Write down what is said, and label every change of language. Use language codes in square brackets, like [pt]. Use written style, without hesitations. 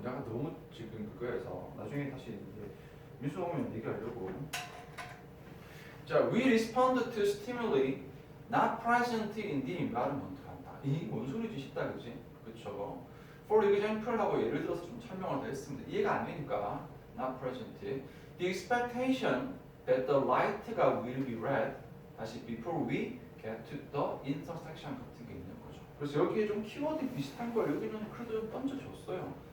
[ko] 내가 너무 지금 그거에서 나중에 다시 이제 뉴스 오면 얘기하려고. 자, [en] we respond to stimuli not present in the environment한다. [ko] 이 뭔 소리지 싶다, 그지? 그렇죠. [en] For example [ko] 하고 예를 들어서 좀 설명을 더 했습니다. 이해가 안 되니까 [en] not present. The expectation that the light가 will be red [ko] 다시 [en] before we get to the intersection [ko] 같은 게 있는 거죠. 그래서 여기에 좀 키워드 비슷한 걸 여기는 그래도 던져줬어요.